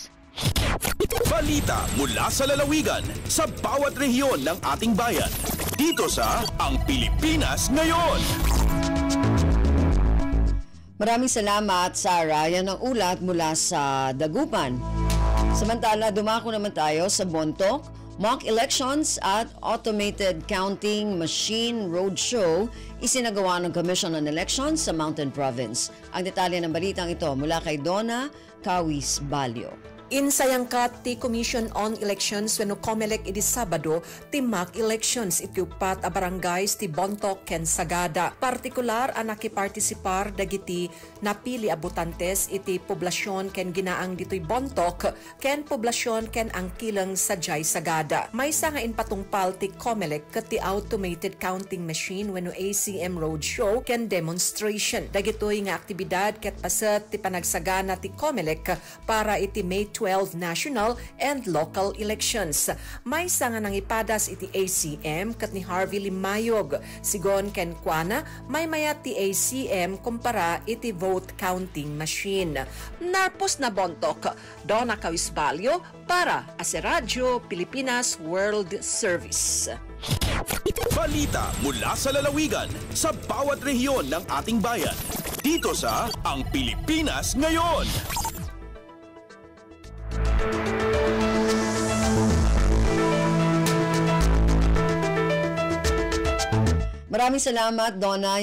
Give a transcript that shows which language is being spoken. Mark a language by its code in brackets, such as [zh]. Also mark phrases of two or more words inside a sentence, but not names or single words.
[tl] Balita mula sa lalawigan sa bawat rehiyon ng ating bayan. Dito sa Ang Pilipinas Ngayon. Maraming salamat, Sarah. Yan ang ulat mula sa Dagupan. Samantala, dumako naman tayo sa Bontoc. [en] Mock elections [tl] at [en] automated counting machine roadshow [tl] isinagawa ng Commission on Elections sa Mountain Province. Ang detalye ng balitang ito mula kay Donna Kawis Balyo. [ilo] Insayangkat ti Commission on Elections wenno COMELEC iti Sabado ti [en] mock elections [ilo] iti upat a barangays ti Bontoc ken Sagada. Partikular a nakipartisipar dagiti napili a botantes iti poblasyon ken ginaang ditoy Bontoc ken poblasyon ken angkilang sadyay Sagada. Maysa nga inpatungpal ti COMELEC ket ti [en] automated counting machine [ilo] wenno ACM roadshow ken demonstration. Dagitoy nga aktibidad ket paset ti panagsagana ti COMELEC para iti May 12 [en] national and local elections. [ilo] May nga nang ipadas iti ACM kat ni Harvey Limayog. Sigon ken kuana may mayat ti ACM kumpara iti [en] vote counting machine. [ilo] Narpos na Bontoc, Donna Kawis Balyo [tl] para sa [ilo] Radyo Pilipinas World Service. [tl] Balita mula sa lalawigan sa bawat rehiyon ng ating bayan. Dito sa Ang Pilipinas Ngayon. Maraming salamat, Donna.